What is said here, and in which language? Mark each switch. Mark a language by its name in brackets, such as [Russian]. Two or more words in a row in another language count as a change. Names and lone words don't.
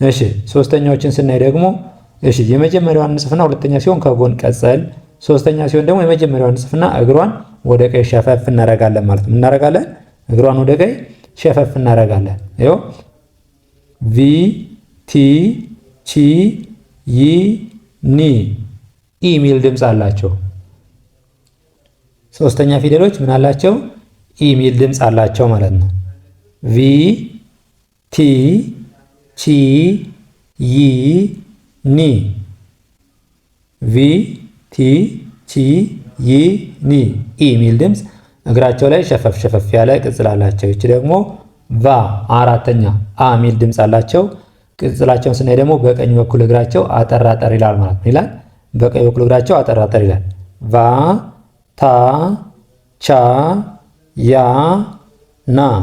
[Amharic] እሺ ሶስተኛዎችን ስናይ ደግሞ እሺ የመጀመሪያዋን እንጽፍና ሁለተኛ ሲሆን ከጎን ቀጸል፣ ሶስተኛ ሲሆን ደግሞ የመጀመሪያዋን እንጽፍና እግሯን ወደ ቀኝ ሸፈፍ እናደርጋለን ማለት ነው። እናደርጋለን እግሯን ወደ ቀኝ ሸፈፍ እናደርጋለን። ይኸው ቪ ቲ ቺ ይ ኒ ኢ ሚል ድምፅ አላቸው። ሶስተኛ ፊደሎች ምን አላቸው? ኢ ሚል ድምፅ አላቸው ማለት ነው። ቪ ቲ ቺ ይ ኒ ቪ ቲ ቺ ይ ኒ ኢ ሚል ድምፅ እግራቸው ላይ ሸፈፍ ሸፈፍ ያለ ቅጽል አላቸው። ይቺ ደግሞ ቫ አራተኛ አ ሚል ድምፅ አላቸው። ቅጽላቸውን ስናይ ደግሞ በቀኝ በኩል እግራቸው አጠር አጠር ይላል ማለት ነው። ይላል በቀኝ በኩል እግራቸው አጠር አጠር ይላል። ቫ ታ ቻ ያ ና